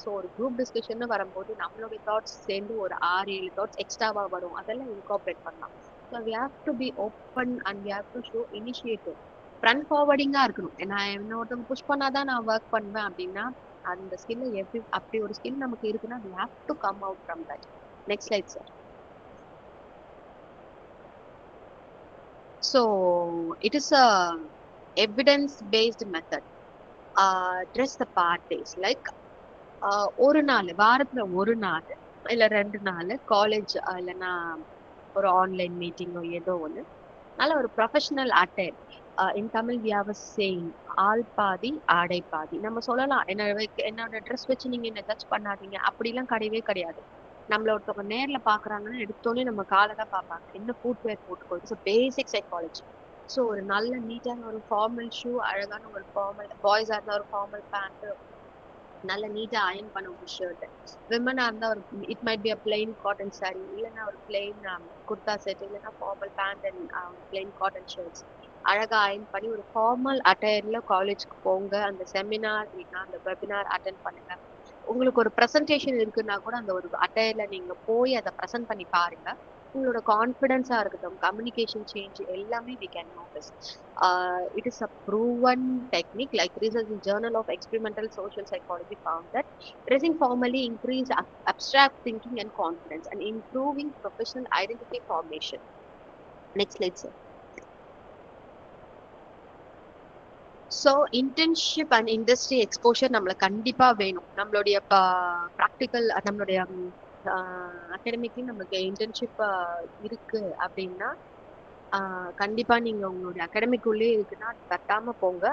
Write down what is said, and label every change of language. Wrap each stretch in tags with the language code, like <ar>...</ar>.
<ta>So ஒரு group discussion வரும்போது நம்மளுடைய தாட்ஸ் சேர்ந்து ஒரு 6-7 தாட்ஸ் எக்ஸ்ட்ராவா வரும், அதெல்லாம் இன்கார்பரேட் பண்ணலாம்.</ta> <en>So we have to be open and we have to show initiative.</en> <ta>Front ஃபார்வர்டிங்கா இருக்கணும். நான் என்ன ஒருத்தவங்க புஷ் பண்ணாதான் நான் ஒர்க் பண்ணுவேன் அப்படின்னா அந்த ஸ்கில்ல எப்படி, அப்படி ஒரு ஸ்கில் நமக்கு இருக்குன்னா</ta> <en>we have to come out from that. Next slide, sir. So it is a evidence based method. Dress the part days like</en> <ta>ஒரு நாள், வாரத்துல ஒரு நாள் இல்ல 2 நாள் காலேஜ் இல்லைன்னா ஒரு ஆன்லைன் மீட்டிங்கோ ஏதோ ஒன்று நல்ல ஒரு professional attire.</ta> <en>in Tamil we have a saying,</en> <ta>ஆள் பாதி ஆடை பாதி. நம்ம சொல்லலாம் என்னோட ட்ரெஸ் வச்சு நீங்க என்ன ஜட்ஜ் பண்ணாதீங்க, அப்படிலாம் கிடையவே கிடையாது. நம்மள ஒருத்தவங்க நேர்ல பாக்குறாங்கன்னா எடுத்தோடனே நம்ம காலை தான் பார்ப்பாங்க, என்ன ஃபுட்வேர் போட்டுக்கோ.</ta> <en>It's basic psychology.</en> <ta>ஸோ ஒரு நல்ல நீட்டான ஒரு ஃபார்மல் ஷூ, அழகான ஒரு ஃபார்மல், பாய்ஸா இருந்தா ஒரு ஃபார்மல் பேண்ட், நல்ல நீட்டா அயன் பண்ண ஒரு ஷர்ட். விமனா இருந்தா ஒரு</ta> <en>it might be a</en> <ta>plain cotton sorry, இல்லைன்னா ஒரு பிளெயின் குர்தா செட், இல்லைன்னா formal pant and plain cotton shirts அழகா அயன் பண்ணி ஒரு ஃபார்மல் அட்டையர்ல காலேஜ்க்கு போங்க. அந்த செமினார் இல்லைன்னா அந்த வெபினார் அட்டென்ட் பண்ணுங்க. உங்களுக்கு ஒரு ப்ரெசன்டேஷன் இருக்குன்னா கூட அந்த ஒரு அட்டையர்ல நீங்க போய் அதை ப்ரெசென்ட் பண்ணி பாருங்க. உங்களோட கான்ஃபிடென்ஸா இருக்கட்டும், கம்யூனிகேஷன் சேஞ்ச் எல்லாமே</ta> <en>we can notice. It is a proven technique, like research in Journal of Experimental Social Psychology found that dressing formally increased abstract thinking and confidence and improving professional identity formation. Next slide, sir. So internship and industry exposure நம்மளுக்கு கண்டிப்பா வேணும்.</en> <ta>நம்மளுடைய practical, நம்மளுடைய அகாடமிக்லயும் நமக்கு internship இருக்கு அப்படின்னா கண்டிப்பா நீங்க உங்களுடைய அகாடமிக் உள்ளே இருக்குன்னா தட்டாம போங்க.</ta>